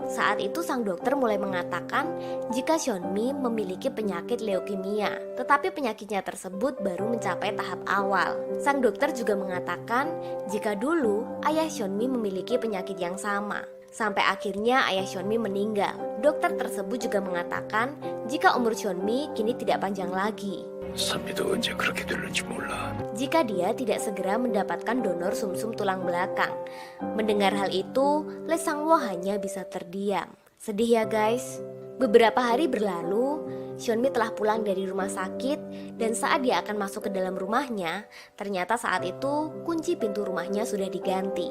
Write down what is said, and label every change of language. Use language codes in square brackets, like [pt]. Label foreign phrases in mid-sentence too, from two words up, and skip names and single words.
[id] Saat itu sang dokter mulai mengatakan jika Hyunmi memiliki penyakit leukemia, tetapi penyakitnya tersebut baru mencapai tahap awal. Sang dokter juga mengatakan jika dulu ayah Hyunmi memiliki penyakit yang sama. Sampai akhirnya ayah Hyunmi meninggal. Dokter tersebut juga mengatakan jika umur Hyunmi kini tidak panjang lagi [ko] 선미도 언제 그렇게 될는지 몰라. [id] jika dia tidak segera mendapatkan donor sumsum tulang belakang. Mendengar hal itu, Lee Sang-woo hanya bisa terdiam. Sedih ya guys. Beberapa hari berlalu, Hyunmi telah pulang dari rumah sakit dan saat dia akan masuk ke dalam rumahnya, ternyata saat itu kunci pintu rumahnya sudah diganti.